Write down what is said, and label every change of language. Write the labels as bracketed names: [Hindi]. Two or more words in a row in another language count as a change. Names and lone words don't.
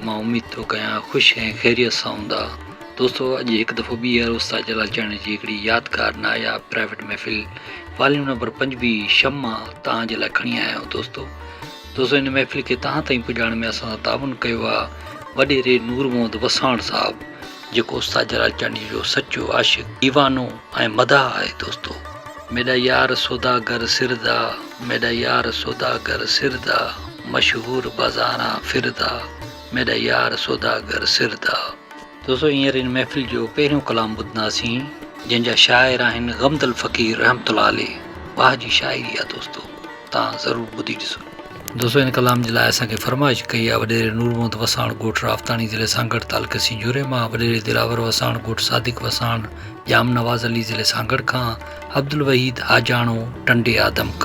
[Sindhi] मां उमेद थो कयां ख़ुशि ऐं ख़ैरियत सां हूंदा। दोस्तों अॼु हिकु दफ़ो ॿीहर उस्ताद जलाल चढ़ण जी हिकिड़ी यादगार नायाब प्राइवेट महफ़िल वॉल्यूम नंबर 5 शम्मा तव्हांजे लाइ खणी आया आहियूं। दोस्तों हिन महफ़िल खे तव्हां ताईं पुॼाइण में असां ताउन कयो आहे वॾेरे नूर मोहम्मद वसाण साहिबु, जेको उस्ताद जलाल चढ़ण जो सचो आशिक़ दीवानो ऐं मदाह आहे। [Punjabi] दोस्तों میرا یار سوداگر سردا، میرا یار سوداگر سردا، مشہور بازارا پھردا، میرا یار سوداگر سردا. [Sindhi] दोस्तों हींअर इन महफ़िल जो पहिरियों कलाम ॿुधंदासीं, जंहिंजा शाइर आहिनि गमदल फ़क़ीर रहमतुल्लाह अलैह। वाह जी शाइरी आहे दोस्तों, तव्हां ज़रूरु ॿुधी ॾिसो। दोस्तों इन कलाम जे लाइ असांखे फरमाइश कई आहे वॾेरे नूर मोहम्मद वसाण ॻोठ राफ़तानी ज़िले सांगड़ तालुक़े सिंजूरे मां, वॾेरे दिलावर वसाण ॻोठ सादिक वसाण जाम नवाज़ अली ज़िले सांगड़ खां, अब्दुल वहीद हाजाणो टंडे आदम खां।